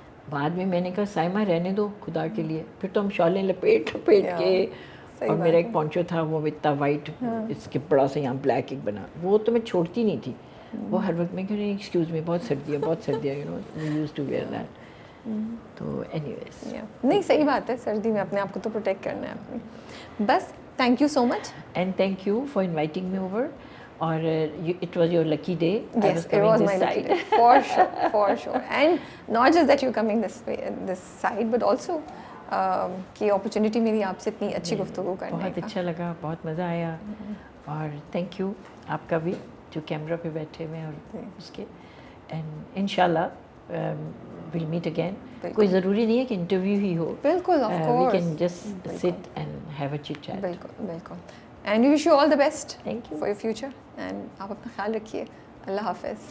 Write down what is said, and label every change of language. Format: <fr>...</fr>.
<ur>بعد میں میں نے کہا سائمہ رہنے دو خدا کے لیے, پھر تو ہم شالیں لپیٹ کے, اور میرا ایک پونچو تھا وہ اتنا وائٹ, اس کے بڑا سا یہاں بلیک ایک بنا, وہ تو میں چھوڑتی نہیں تھی. وہ ہر وقت میں کہہ رہی ایکسکیوز می بہت سردی ہے بہت سردی ہے,</ur> <en>You know we use to wear that.</en> <ur>تو اینی ویز نہیں صحیح بات ہے, سردی میں اپنے آپ کو تو پروٹیکٹ کرنا ہے اپنی.</ur> <en>بس thank you so much, and thank you for inviting me over. اور it was your lucky day. Yes, it was my lucky day, for sure. And not just that you're coming this side, but also کہ opportunity</en> <ur>میری آپ سے اتنی اچھی گفتگو کرنے کا. بہت اچھا لگا, بہت مزہ آیا, اور تھینک یو آپ کا بھی جو کیمرہ پہ بیٹھے ہوئے اور اس کے.</ur> <en>And انشاءاللہ we'll meet again.</en> <ur>کوئی ضروری نہیں ہے کہ انٹرویو ہی ہو,</ur> <en>بالکل, of course, we can just sit and have a chit chat. بالکل. And we wish you all the best Thank you for your future, and</en> <ur>آپ اپنا خیال رکھیے. اللہ حافظ.</ur>